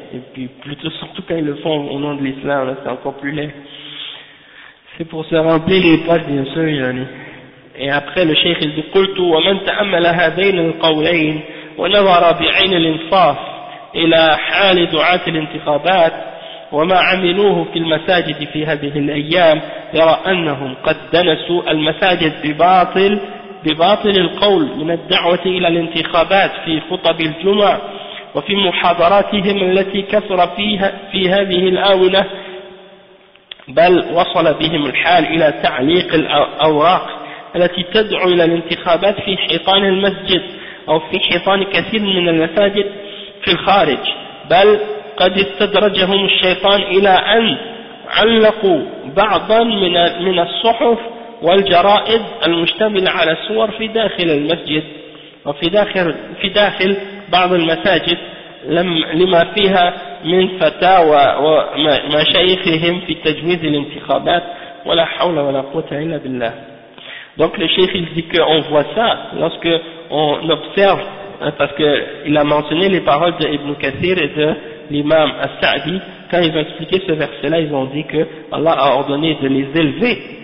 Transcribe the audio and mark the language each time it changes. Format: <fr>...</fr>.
<fr>Et puis plutôt surtout quand ils le font au nom de l'islam là, c'est encore plus laid. C'est pour se remplir les poches bien sûr, yani. Et après le cheikh il dit</fr> <ar>قلت ومن تأمل هذين القولين ونظر بعين الانصاف إلى حال دعاة الانتخابات وما عملوه في المساجد في هذه الأيام يرى أنهم قد دنسوا المساجد بباطل القول من الدعوة إلى الانتخابات في خطب الجمعة وفي محاضراتهم التي كثر فيها في هذه الآونة، بل وصل بهم الحال إلى تعليق الأوراق التي تدعو إلى الانتخابات في حيطان المسجد أو في حيطان كثير من المساجد في الخارج، بل قد استدرجهم الشيطان إلى أن علقوا بعضا من الصحف والجرائد المشتملة على الصور في داخل المسجد وفي داخل بعض المساجد لما فيها من فتاوى ومشايخهم في تجويز الانتخابات ولا حول ولا قوة إلا بالله.</ar> <fr>Donc le chef il dit que on voit ça lorsque on observe, parce que il a mentionné les paroles d'Ibn Kathir et de l'imam al-Sa'di, quand ils ont expliqué ce verset-là, ils ont dit que Allah a ordonné de les élever</fr>